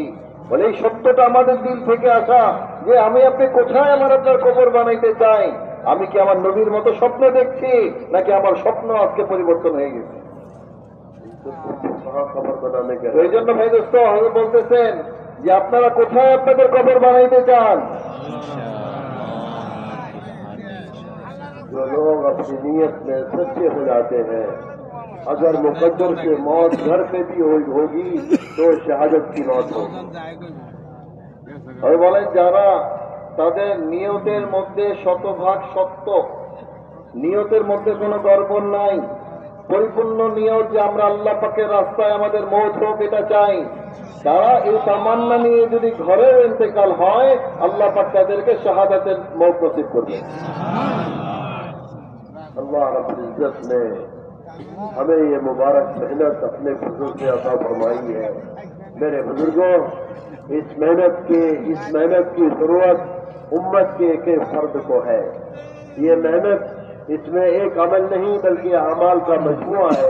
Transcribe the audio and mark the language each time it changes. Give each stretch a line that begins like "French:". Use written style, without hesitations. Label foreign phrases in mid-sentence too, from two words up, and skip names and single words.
Bangla: বলে এই সত্যটা আমাদের দিল থেকে আসা যে আমি আপনি কোথায় আমার আপনার কবর বানাইতে চাই. আমি কি আমার নবীর মতো স্বপ্ন দেখছি নাকি আমার স্বপ্ন আজকে পরিবর্তন হয়ে গেছে? এই জন্য ভাই দোস্ত হযরত বলতেছেন যে আপনারা কোথায় আপনাদের কবর বানাইতে চান?
Urdu: جو لوگ اپنی نیت میں سچے ہو جاتے ہیں، اگر مقدر سے موت گھر پہ بھی ہوگی تو شہادت کی موت ہوگی.
Bangla: اور বলেন যারা তাদের নিয়তের মধ্যে শতভাগ সত্য, নিয়তের মধ্যে কোনো গড়বড় নাই, পরিপূর্ণ নিয়ত যে আমরা আল্লাহ পাকের রাস্তায় আমাদের মওত হোক এটা চাই, তারা এই তামান্না নিয়ে যদি ঘরেও ইন্তেকাল হয় আল্লাহ পাক তাদেরকে শাহাদাতের মওত নসিব করবে.
Urdu: اللہ رب العزت نے ہمیں یہ مبارک محنت اپنے فضل سے عطا فرمائی ہے. میرے بزرگوں، اس محنت کی ضرورت امت کے ایک فرد کو ہے. یہ محنت اس میں ایک عمل نہیں بلکہ اعمال کا مجموعہ ہے.